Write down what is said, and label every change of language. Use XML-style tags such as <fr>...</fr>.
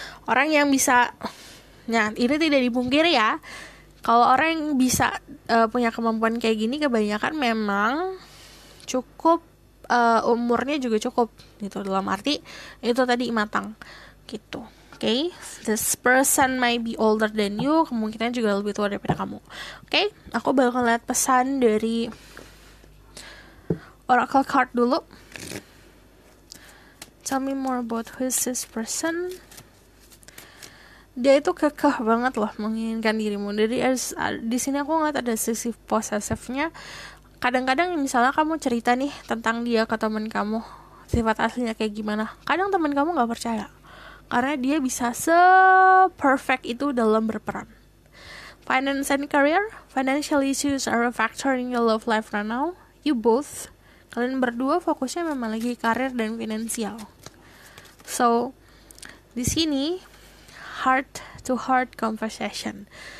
<id>Orang yang bisa, nah ini tidak dipungkiri ya, kalau orang yang bisa punya kemampuan kayak gini kebanyakan memang cukup umurnya juga cukup gitu, dalam arti itu tadi matang gitu.</id> <en>Okay, this person might be older than you,</en> <id>kemungkinan juga lebih tua daripada kamu. Okay, aku bakal lihat pesan dari Oracle card dulu.</id> <en>Tell me more about who is this person.</en> <id>Dia itu kekeh banget loh menginginkan dirimu. Jadi di sini aku ngeliat ada sisi posesifnya. Kadang-kadang misalnya kamu cerita nih tentang dia ke teman kamu, sifat aslinya kayak gimana, kadang teman kamu nggak percaya karena dia bisa se-perfect itu dalam berperan.</id> <en>Finance and career, financial issues are a factor in your love life right now. You both,</en> <id>kalian berdua fokusnya memang lagi karir dan finansial.</id> <en>So</en> <id>di sini</id> <en>heart to heart conversation.</en>